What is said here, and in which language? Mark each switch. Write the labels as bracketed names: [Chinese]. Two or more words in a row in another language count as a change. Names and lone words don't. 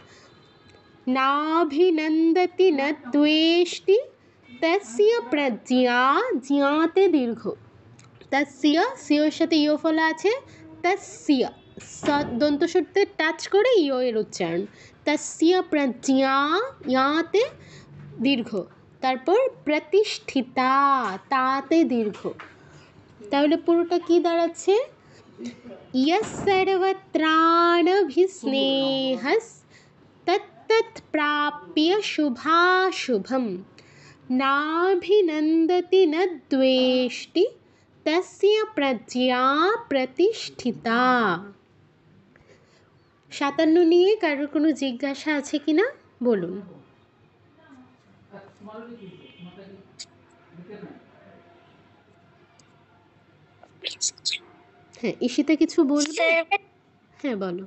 [Sanskrit] নাভিনন্দতি না দ্বেষ্টি তস্য প্রজ্ঞা [Bangla] জ্ঞাতে দীর্ঘ তস্য সিওর সাথে ইয় ফলা আছে তস্য দন্তস্বরতে টাচ করে ইয় এর উচ্চারণ [Sanskrit] তস্য প্রজ্ঞা [Bangla] ইয়াতে দীর্ঘ তারপর প্রতিষ্ঠিতা তাতে দীর্ঘ তাহলে পুরোটা কি দাঁড়াচ্ছে यः [Sanskrit] सर्वत्राणभिस्नेहस्तत्तत् प्राप्य शुभाशुभं नाभिनन्दति न द्वेष्टि तस्य प्रज्ञा प्रतिष्ठिता [Bangla] 57 নিয়ে কারোর কোনো জিজ্ঞাসা আছে কিনা বলুন হ্যাঁ ঈশিতা কিছু বলবে হ্যাঁ বলো